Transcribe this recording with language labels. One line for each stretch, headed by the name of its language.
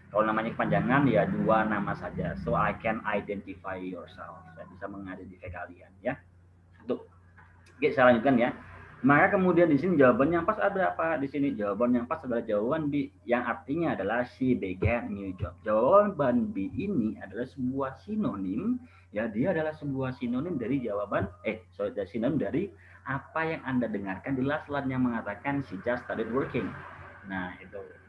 Indonesian: Kalau namanya kepanjangan ya 2 nama saja.
English: So I can identify yourself.
Indonesian: Saya bisa mengidentifikasi kalian ya. Untuk oke, saya lanjutkan ya. Maka kemudian di sini jawaban yang pas ada apa? Di sini jawaban yang pas adalah jawaban B yang artinya adalah
English: she began new job.
Indonesian: Jawaban B ini adalah sebuah sinonim, ya dia adalah sebuah sinonim dari jawaban sinonim dari apa yang Anda dengarkan di last line yang mengatakan
English: she just started working.
Indonesian: Nah, itu.